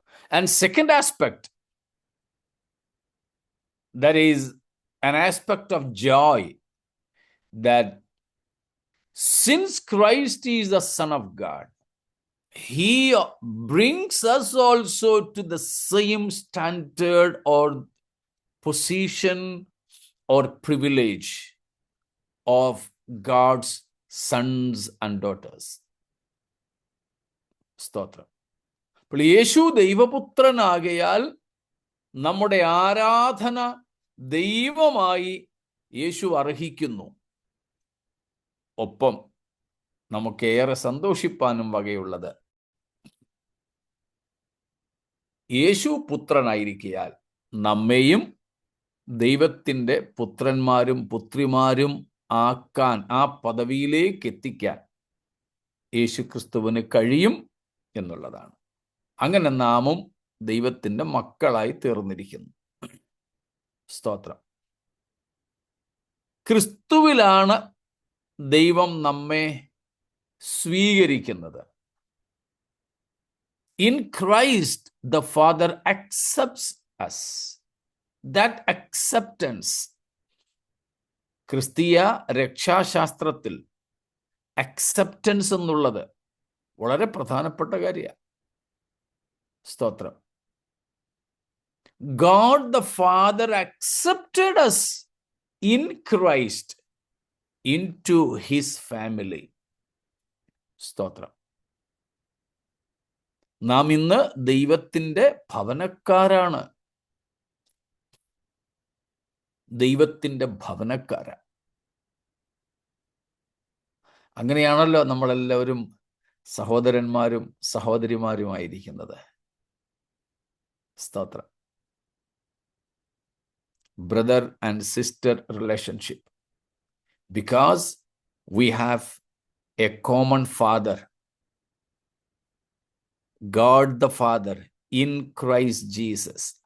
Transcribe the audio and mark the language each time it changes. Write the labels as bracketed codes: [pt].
[en] And second aspect, that is an aspect of joy, that since Christ is the Son of God, he brings us also to the same standard or position or privilege of God's sons and daughters. [ml] സ്തോത്രം. അപ്പോൾ യേശു ദൈവപുത്രനാകയാൽ നമ്മുടെ ആരാധന ദൈവമായി യേശു അർഹിക്കുന്നു. ഒപ്പം നമുക്കേറെ സന്തോഷിപ്പാനും വകയുള്ളത്, യേശു പുത്രനായിരിക്കയാൽ നമ്മെയും ദൈവത്തിൻ്റെ പുത്രന്മാരും പുത്രിമാരും ആക്കാൻ, ആ പദവിയിലേക്ക് എത്തിക്കാൻ യേശുക്രിസ്തുവിന് കഴിയും എന്നുള്ളതാണ്. അങ്ങനെ നാമും ദൈവത്തിൻ്റെ മക്കളായി തീർന്നിരിക്കുന്നു. സ്തോത്രം. ക്രിസ്തുവിലാണ് ദൈവം നമ്മെ സ്വീകരിക്കുന്നത്. [en] In Christ, the Father accepts us. That acceptance, [ml] ക്രിസ്തീയ രക്ഷാശാസ്ത്രത്തിൽ അക്സെപ്റ്റൻസ് എന്നുള്ളത് വളരെ പ്രധാനപ്പെട്ട കാര്യമാണ്. സ്തോത്രം. [en] God the Father accepted us in Christ into his family. [ml] സ്തോത്രം. നാം ഇന്ന് ദൈവത്തിൻ്റെ ഭവനക്കാരാണ്. ദൈവത്തിൻ്റെ ഭവനക്കാരാ. അങ്ങനെയാണല്ലോ നമ്മളെല്ലാവരും സഹോദരന്മാരും സഹോദരിമാരുമായിരിക്കുന്നത്. സ്തോത്രം. [en] Brother and sister relationship, because we have a common Father, God the Father in Christ Jesus.